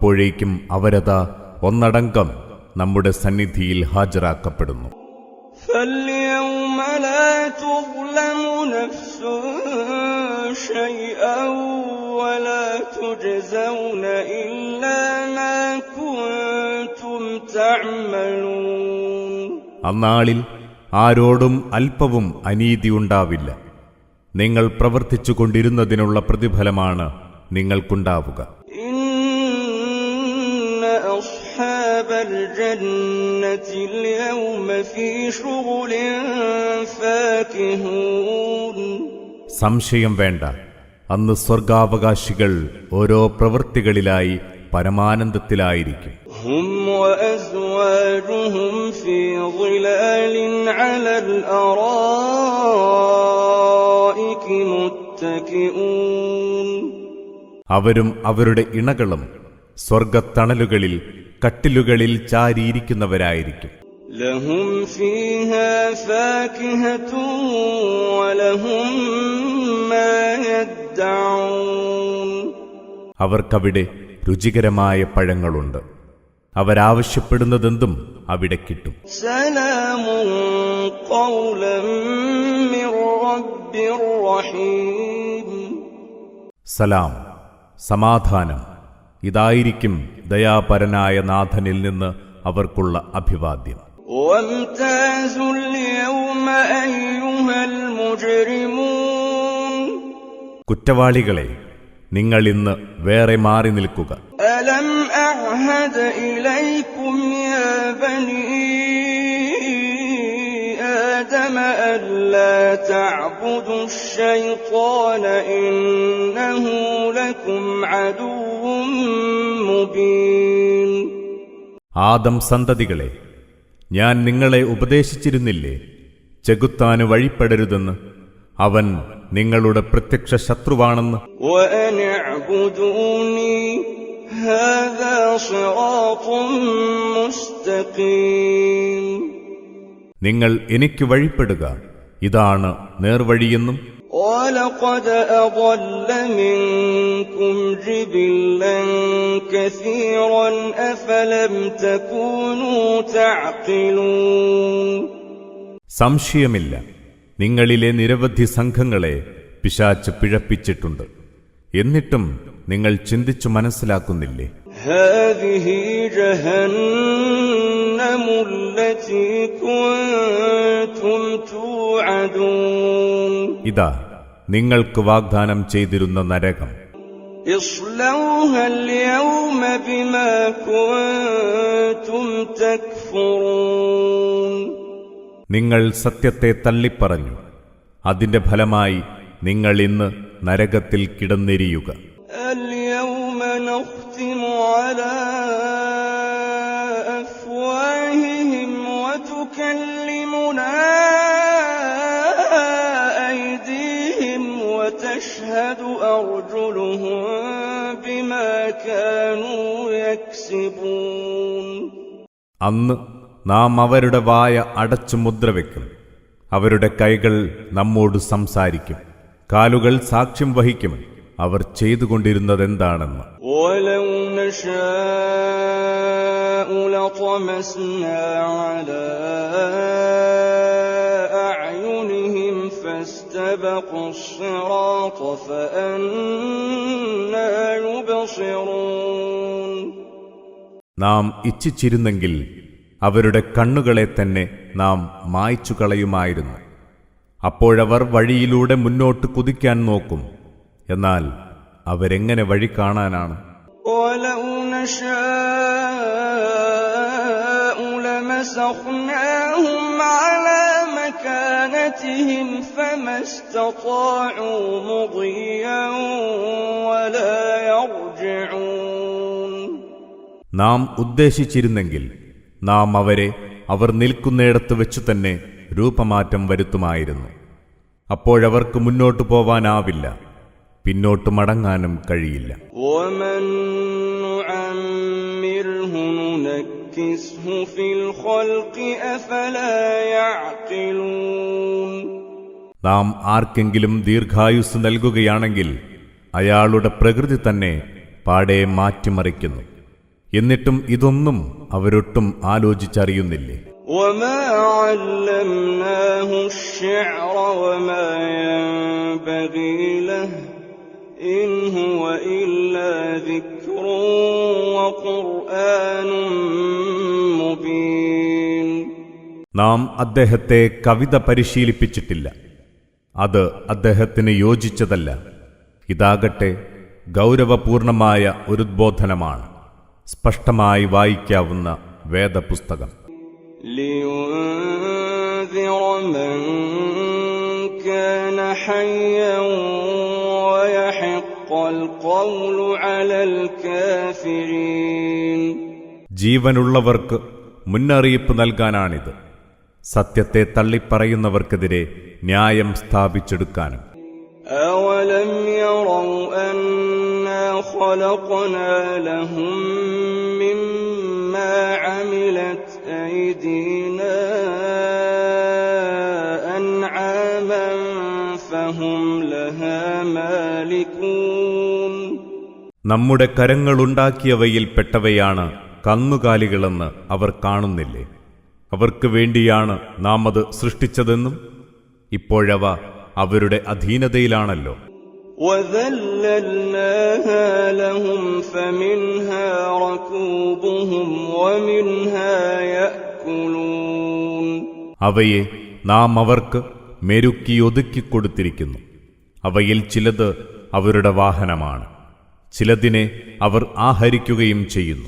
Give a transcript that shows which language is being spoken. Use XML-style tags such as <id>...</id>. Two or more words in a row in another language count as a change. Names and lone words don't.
<ml>അപ്പോഴേക്കും അവരതാ ഒന്നടങ്കം നമ്മുടെ സന്നിധിയിൽ ഹാജരാക്കപ്പെടുന്നു.</ml> <ar>فاليوم لا تظلم نفس شيئا ولا تجزون إلا ما كنتم تعملون.</ar> <ml>അന്നാളിൽ ആരോടും അല്പവും അനീതിയുണ്ടാവില്ല. നിങ്ങൾ പ്രവർത്തിച്ചു കൊണ്ടിരുന്നതിനുള്ള പ്രതിഫലമാണ് നിങ്ങൾക്കുണ്ടാവുക.</ml> <ar>أصحاب الجنة اليوم في شغل فاكهون.</ar> <ml>സംശയം വേണ്ട, അന്ന് സ്വർഗാവകാശികൾ ഓരോ പ്രവൃത്തികളിലായി പരമാനന്ദത്തിലായിരിക്കും.</ml> <ar>هم وأزواجهم في ظلال على الأرائك متكئون.</ar> <ml>അവരും അവരുടെ ഇണകളും സ്വർഗത്തണലുകളിൽ കട്ടിലുകളിൽ ചാരിയിരിക്കുന്നവരായിരിക്കും.</ml> <ar>لهم فيها فاكهة ولهم ما يدعون.</ar> <ml>അവർക്കവിടെ രുചികരമായ പഴങ്ങളുണ്ട്. അവരാവശ്യപ്പെടുന്നതെന്തും അവിടെ കിട്ടും.</ml> <ar>سلام قولا من رب رحيم.</ar> <ml>സലാം, സമാധാനം, ഇതായിരിക്കും ദയാപരനായ നാഥനിൽ നിന്ന് അവർക്കുള്ള അഭിവാദ്യം.</ml> <ar>وامتازوا اليوم أيها المجرمون.</ar> <ml>കുറ്റവാളികളെ, നിങ്ങൾ ഇന്ന് വേറെ മാറി നിൽക്കുക.</ml> <ar>ألم أعهد إليكم يا بني آدم ألا تعبدوا الشيطان إنه لكم عدو مبين.</ar> <ml>ആദം സന്തതികളെ, ഞാൻ നിങ്ങളെ ഉപദേശിച്ചിരുന്നില്ലേ ചെകുത്താന് വഴിപ്പെടരുതെന്ന്? അവൻ നിങ്ങളുടെ പ്രത്യക്ഷ ശത്രുവാണെന്ന്.</ml> <ar>وأن اعبدوني هذا صراط مستقيم.</ar> <ml>നിങ്ങൾ എനിക്ക് വഴിപ്പെടുക, ഇതാണ് നേർവഴിയെന്നും.</ml> <ar>وَلَقَدْ أَضَلَّ مِنكُمْ جِبِلًّا كَثِيرًا أَفَلَمْ تَكُونُوا تَعْقِلُونَ.</ar> <ml>സംശയമില്ല, നിങ്ങളിലെ നിരവധി സംഘങ്ങളെ പിശാച് പിഴപ്പിച്ചിട്ടുണ്ട്. എന്നിട്ടും നിങ്ങൾ ചിന്തിച്ചു മനസ്സിലാക്കുന്നില്ലേ?</ml> <ar>هَذِهِ جَهَنَّمُ الَّتِي كُنتُمْ تُوعَدُونَ.</ar> <ml>ഇതാ നിങ്ങൾക്ക് വാഗ്ദാനം ചെയ്തിരുന്ന നരകം.</ml> <ar>اصْلَوْهَا الْيَوْمَ بِمَا كُنتُمْ تَكْفُرُونَ.</ar> <ml>നിങ്ങൾ സത്യത്തെ തള്ളിപ്പറഞ്ഞു. അതിന്റെ ഫലമായി നിങ്ങൾ ഇന്ന് നരകത്തിൽ കിടന്നെരിയുക.</ml> <ar>اليوم نختم على أفواههم وتكلمنا أيديهم وتشهد أرجلهم بما كانوا يكسبون.</ar> <ml>അന്ന് നാം അവരുടെ വായ അടച്ചു മുദ്രവെക്കും. അവരുടെ കൈകൾ നമ്മോട് സംസാരിക്കും. കാലുകൾ സാക്ഷ്യം വഹിക്കും അവർ ചെയ്തുകൊണ്ടിരുന്നതെന്താണെന്ന്.</ml> <ar>ولو نشاء لطمسنا على أعينهم فاستبقوا الصراط فأنى يبصرون.</ar> <ml>നാം ഇച്ഛിച്ചിരുന്നെങ്കിൽ അവരുടെ കണ്ണുകളെ തന്നെ നാം മായ്ച്ചു കളയുമായിരുന്നു. അപ്പോഴവർ വഴിയിലൂടെ മുന്നോട്ട് കുതിക്കാൻ നോക്കും. എന്നാൽ അവരെങ്ങനെ വഴി കാണാനാണ്?</ml> <ar>وَلَوْ نَشَاءُ لَمَسَخْنَاهُمْ عَلَى مَكَانَتِهِمْ فَمَا اسْتَطَاعُوا مُضِيًّا وَلَا يَرْجِعُونَ.</ar> <ml>നാം ഉദ്ദേശിച്ചിരുന്നെങ്കിൽ നാം അവരെ അവർ നിൽക്കുന്നിടത്ത് വെച്ചു തന്നെ രൂപമാറ്റം വരുത്തുമായിരുന്നു. അപ്പോഴവർക്ക് മുന്നോട്ടു പോവാനാവില്ല, പിന്നോട്ട് മടങ്ങാനും കഴിയില്ല.</ml> <ar>وَمَن نُّعَمِّرْهُ نُنَكِّسْهُ فِي الْخَلْقِ أَفَلَا يَعْقِلُونَ.</ar> <ml>നാം ആർക്കെങ്കിലും ദീർഘായുസ് നൽകുകയാണെങ്കിൽ അയാളുടെ പ്രകൃതി തന്നെ പാടെ മാറ്റിമറിക്കുന്നു. എന്നിട്ടും ഇതൊന്നും അവരൊട്ടും ആലോചിച്ചറിയുന്നില്ലേ?</ml> <ar>وما علمناه الشعر وما ينبغي له إن هو إلا ذكر وقرآن مبين.</ar> <ml>നാം അദ്ദേഹത്തെ കവിത പരിശീലിപ്പിച്ചിട്ടില്ല, അത് അദ്ദേഹത്തിന് യോജിച്ചതല്ല. ഇതാകട്ടെ ഗൗരവപൂർണമായ ഒരു ഉദ്ബോധനമാണ്, സ്പഷ്ടമായി വായിക്കാവുന്ന വേദപുസ്തകം.</ml> <ar>لينذر من كان حيا ويحق القول على الكافرين.</ar> <ml>ജീവനുള്ളവർക്ക് മുന്നറിയിപ്പ് നൽകാനാണിത്, സത്യത്തെ തള്ളിപ്പറയുന്നവർക്കെതിരെ ന്യായം സ്ഥാപിച്ചെടുക്കാനും.</ml> <ar>أولم يروا أنا خلقنا لهم مما عملت أيدينا أنعاما فهم لها مالكون.</ar> <ml>നമ്മുടെ കരങ്ങളുണ്ടാക്കിയവയിൽ പെട്ടവയാണ് കന്നുകാലികളെന്ന് അവർ കാണുന്നില്ലേ? അവർക്ക് വേണ്ടിയാണ് നാം അത് സൃഷ്ടിച്ചതെന്നും ഇപ്പോഴവ അവരുടെ അധീനതയിലാണല്ലോ.</ml> <ar>وَذَلَّلْنَاهَا لَهُمْ فَمِنْهَا رَكُوبُهُمْ وَمِنْهَا يَأْكُلُونَ.</ar> <ml>അവയെ നാം അവർക്ക് മെരുക്കി ഒതുക്കിക്കൊടുത്തിരിക്കുന്നു. അവയിൽ ചിലത് അവരുടെ വാഹനമാണ്, ചിലതിനെ അവർ ആഹരിക്കുകയും ചെയ്യുന്നു.</ml>